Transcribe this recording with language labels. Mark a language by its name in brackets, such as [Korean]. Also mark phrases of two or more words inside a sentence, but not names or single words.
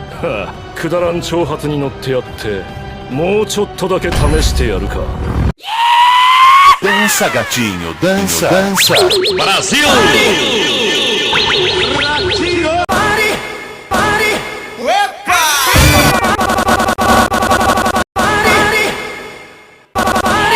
[Japanese] くだらん挑発に乗ってやってもうちょっとだけ試してやるか。 [Portuguese] Dança, gatinho, dança, dança. Brasil! Pare! Pare! Epa! Pare! Pare!